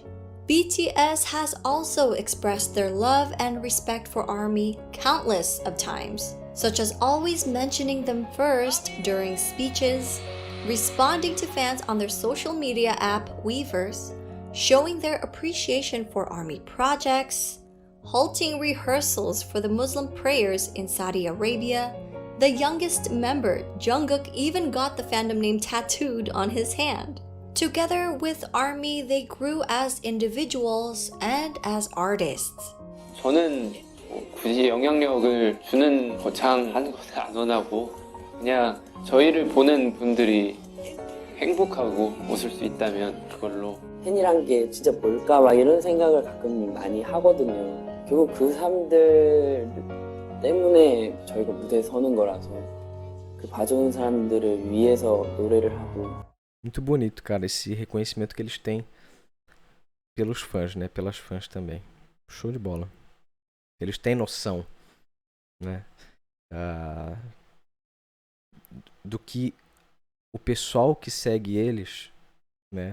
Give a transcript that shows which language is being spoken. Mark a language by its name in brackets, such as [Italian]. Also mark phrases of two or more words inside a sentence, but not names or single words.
[English] BTS has also expressed their love and respect for ARMY countless of times, such as always mentioning them first during speeches, responding to fans on their social media app Weverse, showing their appreciation for ARMY projects, halting rehearsals for the Muslim prayers in Saudi Arabia. The youngest member, Jungkook, even got the fandom name tattooed on his hand. Together with ARMY, they grew as individuals and as artists. [Korean] 저는 굳이 영향력을 주는 거창한 것을 안 원하고 그냥 저희를 보는 분들이 행복하고 웃을 수 있다면 그걸로. 팬이란 게 진짜 뭘까 막 이런 생각을 가끔 많이 하거든요. 결국 그 사람들 때문에 저희가 mu대에 서는 거라서 그 봐주는 사람들을 위해서 노래를 하고. [Portuguese] Muito bonito, cara, esse reconhecimento que eles têm pelos fãs, né? Pelas fãs também. Show de bola. Eles têm noção, né? Do que o pessoal que segue eles, né?